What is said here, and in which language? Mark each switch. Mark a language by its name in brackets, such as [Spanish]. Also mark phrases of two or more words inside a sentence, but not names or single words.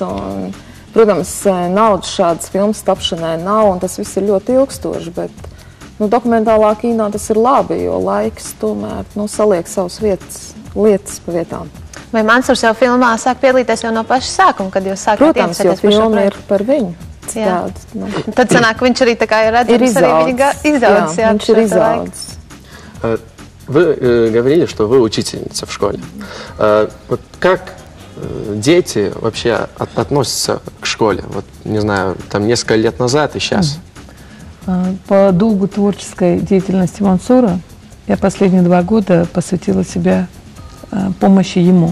[Latvian] Un, protams, naudas šādas filmas tapšanai nav, un tas viss ir ļoti ilgstoši, bet dokumentālā kīnā tas ir labi, jo laiks tomēr saliek savas lietas pa vietām. Vai Mansurs jau filmā sāk piedalīties jau no paša sākuma, kad jūs sākat iepazināties par šo projektu? Protams, jo filma ir par viņu. Tad sanāk, viņš arī ir redzams, arī viņa izaudzis. Viņš ir izaudzis. [Russian] Вы говорили, что вы учительница в школе. Вот как дети вообще относятся к школе? Вот, не знаю, там несколько лет назад и сейчас. По долгу творческой деятельности Мансура я последние 2 года посвятила себя помощи ему.